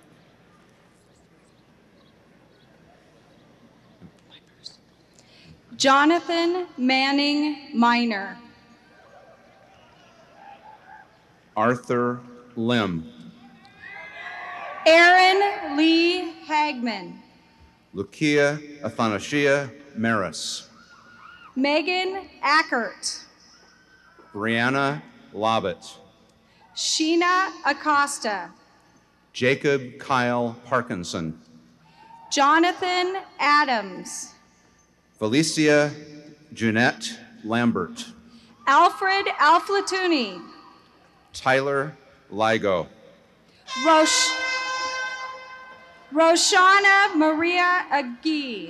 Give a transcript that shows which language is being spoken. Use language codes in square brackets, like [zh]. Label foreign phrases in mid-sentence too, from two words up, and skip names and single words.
[en] Jonathan Manning Minor. Arthur Lim. Aaron Lee Hagman. Lucia Athanasia Maris. Megan Ackert. Brianna Lobbett. Sheena Acosta. Jacob Kyle Parkinson. Jonathan Adams. Felicia Jeanette Lambert. Alfred Alflatuni. Tyler Ligo. Roshana Maria Agee.